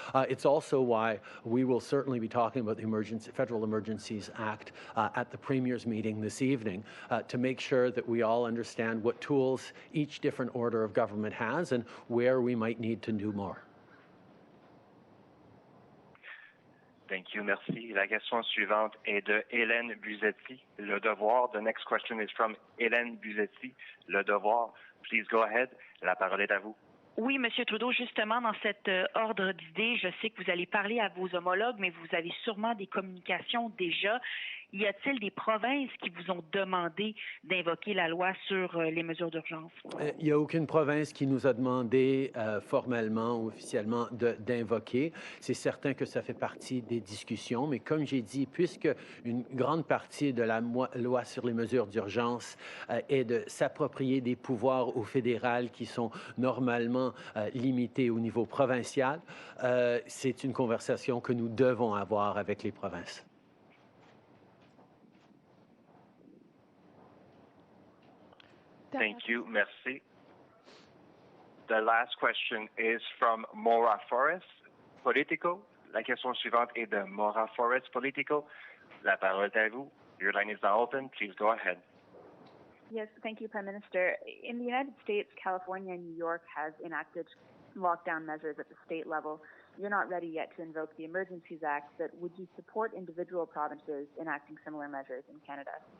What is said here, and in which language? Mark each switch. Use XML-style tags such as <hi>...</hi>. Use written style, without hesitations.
<en>It's also why we will certainly be talking about the Federal Emergencies Act at the Premier's meeting this evening to make sure that we all understand what tools each different order of government has and where we might need to do more. Thank you, merci.</en> <fr>La question suivante est de Hélène Buzetti, Le Devoir.</fr> <en>The next question is from Hélène Buzetti, Le Devoir. Please go ahead.</en> <fr>La parole est à vous. Oui, M. Trudeau, justement, dans cet ordre d'idées, je sais que vous allez parler à vos homologues, mais vous avez sûrement des communications déjà. y a-t-il des provinces qui vous ont demandé d'invoquer la loi sur les mesures d'urgence? Il n'y a aucune province qui nous a demandé formellement ou officiellement d'invoquer. C'est certain que ça fait partie des discussions, mais comme j'ai dit, puisque une grande partie de la loi sur les mesures d'urgence est de s'approprier des pouvoirs au fédéral qui sont normalement limités au niveau provincial, c'est une conversation que nous devons avoir avec les provinces.</fr> <en>Thank you. Merci. The last question is from Maura Forrest, Politico.</en> <fr>La question suivante est de Maura Forrest, Politico. La parole est à vous.</fr> <en>Your line is now open. Please go ahead. Yes, thank you, Prime Minister. In the United States, California and New York has enacted lockdown measures at the state level. You're not ready yet to invoke the Emergencies Act, but would you support individual provinces enacting similar measures in Canada?</en>